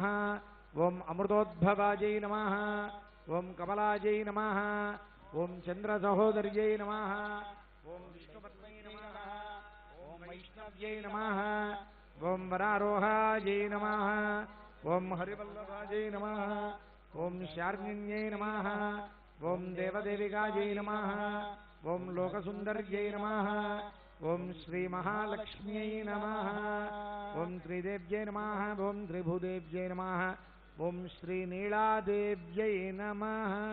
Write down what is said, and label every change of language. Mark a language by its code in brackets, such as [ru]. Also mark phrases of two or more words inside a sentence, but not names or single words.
[sa] ॐ अमृतोद्भवायै नमः. ॐ कमलायै नमः. ॐ चन्द्रसहोदर्यै नमः. ॐ विष्णुपत्न्यै नमः. ॐ वैष्णव्यै नमः. ॐ वरारोहायै नमः. ॐ हरिवल्लभायै नमः. ఓం శార్ణ్యై నమః, ఓం దేవదేవికాయై నమః, ఓం లోకసుందర్యై నమః, ఓం శ్రీ మహాలక్ష్మ్యై నమః, ఓం త్రిదేవ్యై నమః, ఓం త్రిభుదేవ్యై నమః, ఓం శ్రీ నీలాదేవ్యై నమః.